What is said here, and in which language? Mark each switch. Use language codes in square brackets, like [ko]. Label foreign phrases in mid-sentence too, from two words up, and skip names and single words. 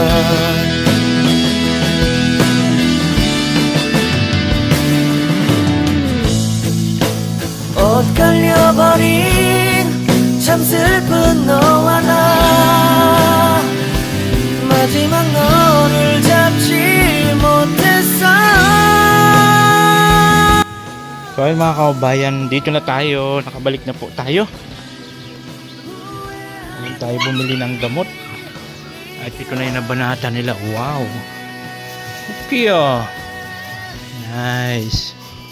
[ko] 엇갈려버린 참 슬픈 너와 나 마지막 너를 잡지 못했어. [tl] So ayun mga kababayan, dito na tayo, nakabalik na po tayo. Ngayon tayo bumili ng gamot. At ito na yung nabanata nila. [en] Wow, okay oh. Nice.